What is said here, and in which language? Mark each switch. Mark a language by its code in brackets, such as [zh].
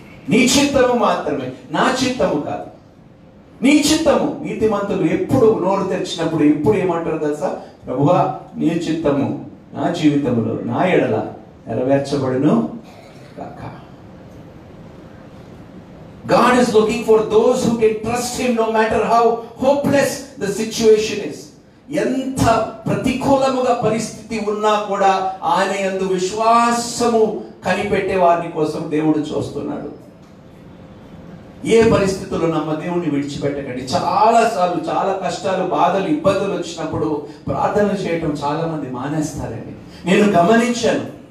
[te] నీ చిత్తము మాత్రమే, నా చిత్తము కాదు, నీ చిత్తము. నీతిమంతులు ఎప్పుడు నోరు తెరిచినప్పుడు ఎప్పుడు ఏమంటారు తెలుసా? ప్రభువా నీ చిత్తము నా జీవితంలో నా ఎడల నెరవేర్చబడును గాక. [en] God is looking for those who can trust him no matter how hopeless the situation is. [te] ఎంత ప్రతికూలముగా పరిస్థితి ఉన్నా కూడా ఆయన యందు విశ్వాసము కనిపెట్టే వారి కోసం దేవుడు చూస్తున్నాడు. ఏ పరిస్థితుల్లో నమ్మ దేవుణ్ణి విడిచిపెట్టకండి. చాలాసార్లు చాలా కష్టాలు, బాధలు, ఇబ్బందులు వచ్చినప్పుడు ప్రార్థన చేయటం చాలా మంది మానేస్తారండి. నేను గమనించాను.